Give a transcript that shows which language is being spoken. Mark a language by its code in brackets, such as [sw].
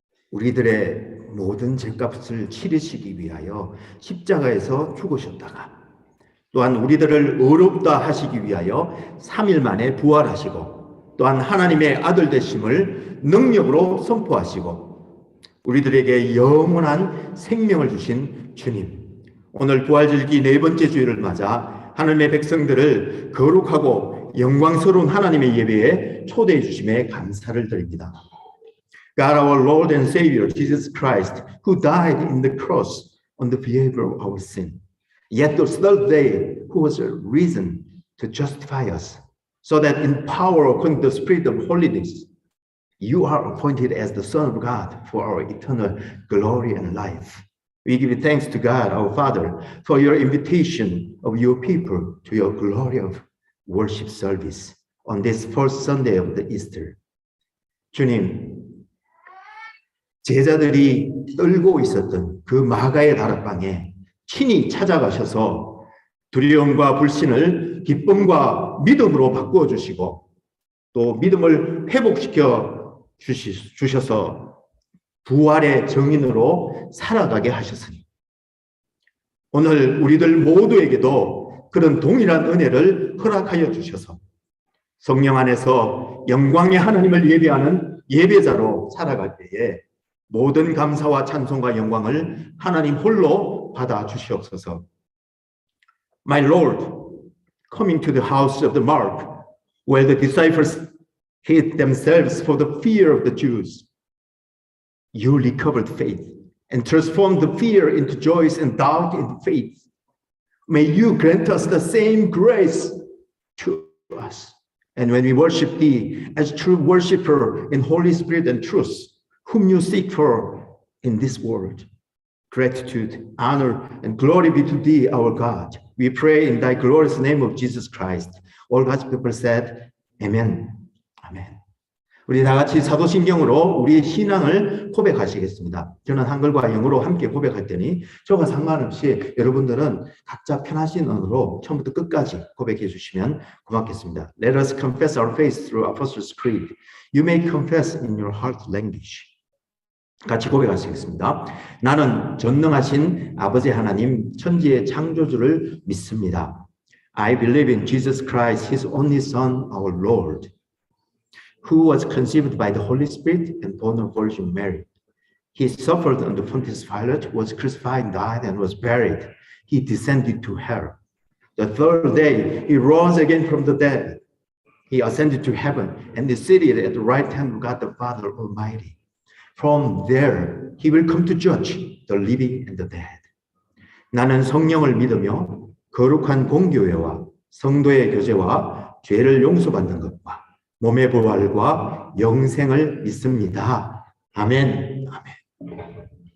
[ko] 우리들의 모든 죄값을 치르시기 위하여 십자가에서 죽으셨다가 또한 우리들을 의롭다 하시기 위하여 3일 만에 부활하시고 또한 하나님의 아들 되심을 능력으로 선포하시고 우리들에게 영원한 생명을 주신 주님, 오늘 부활절기 네 번째 주일을 맞아 하나님의 백성들을 거룩하고 영광스러운 하나님의 예배에 초대해 주심에 감사를 드립니다. [en] God, our Lord and Savior, Jesus Christ, who died in the cross on the behalf of our sin, yet the third day, who was risen to justify us, so that in power according to the Spirit of holiness, you are appointed as the Son of God for our eternal glory and life. We give thanks to God, our Father, for your invitation of your people to your glory of worship service on this first Sunday of the Easter. [ko] 주님, 제자들이 떨고 있었던 그 마가의 다락방에 친히 찾아가셔서 두려움과 불신을 기쁨과 믿음으로 바꾸어 주시고 또 믿음을 회복시켜 주셔서 부활의 정인으로 살아가게 하셨으니 오늘 우리들 모두에게도 그런 동일한 은혜를 허락하여 주셔서 성령 안에서 영광의 하나님을 예배하는 예배자로 살아갈 때에 모든 감사와 찬송과 영광을 하나님 홀로 받아 주시옵소서. [en] My Lord, coming to the house of the Mark, where the disciples hid themselves for the fear of the Jews, you recovered faith and transformed the fear into joy and doubt into faith. May you grant us the same grace to us. And when we worship thee as true worshiper in Holy Spirit and truth, whom you seek for in this world, gratitude, honor, and glory be to thee, our God. We pray in thy glorious name of Jesus Christ. All God's people said, Amen. [ko] 아멘. 우리 다 같이 사도신경으로 우리의 신앙을 고백하시겠습니다. 저는 한글과 영어로 함께 고백할 테니 저와 상관없이 여러분들은 각자 편하신 언어로 처음부터 끝까지 고백해 주시면 고맙겠습니다. [en] Let us confess our faith through Apostles' Creed. You may confess in your heart language. [ko] 같이 고백하시겠습니다. 나는 전능하신 아버지 하나님 천지의 창조주를 믿습니다. [en] I believe in Jesus Christ, his only Son, our Lord, who was conceived by the Holy Spirit and born of Virgin Mary. He suffered under Pontius Pilate, was crucified, died, and was buried. He descended to hell. The third day, he rose again from the dead. He ascended to heaven and is seated at the right hand of God the Father Almighty. From there, he will come to judge the living and the dead. [ko] 나는 성령을 믿으며 거룩한 공교회와 성도의 교제와 죄를 용서받는 것과 몸의 부활과 영생을 믿습니다. 아멘. 아멘.